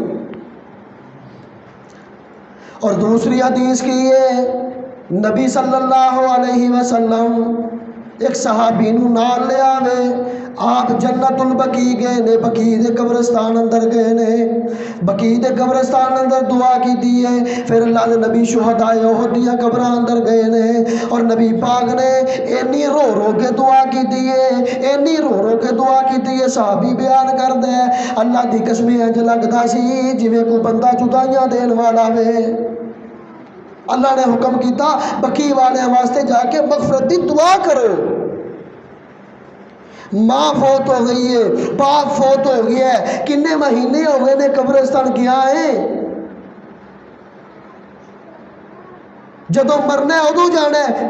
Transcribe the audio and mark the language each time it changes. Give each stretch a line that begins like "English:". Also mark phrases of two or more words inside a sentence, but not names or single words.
Punjabi: اور دوسری حدیث کی ہے، نبی
Arabic: صلی اللہ علیہ وسلم
Punjabi: ایک صحابی نو نال لے آوے، آپ جنت البقیع گئے نے، بقیع دے قبرستان اندر گئے نے، بقیع دے قبرستان اندر دعا کی دیئے، پھر اللہ دے نبی شہدائے احد دیاں قبراں اندر گئے نے، اور نبی پاک نے اینی رو رو کے دعا کی دیئے، اینی رو رو کے دعا کی دیئے، صحابی بیان کر دے، اللہ دی قسمیں انج لگدا سی جویں کوئی بندہ جدائیاں دین والا وے۔ اللہ نے حکم کیتا بقیع والے واسطے جا کے مغفرت دی دعا کرو۔ ماں فوت ہو گئی ہے، باپ فوت ہو گیا ہے، کنے مہینے ہو گئے نے قبرستان گیا ہے، جدو مرنا ہے ادو جانا ہے۔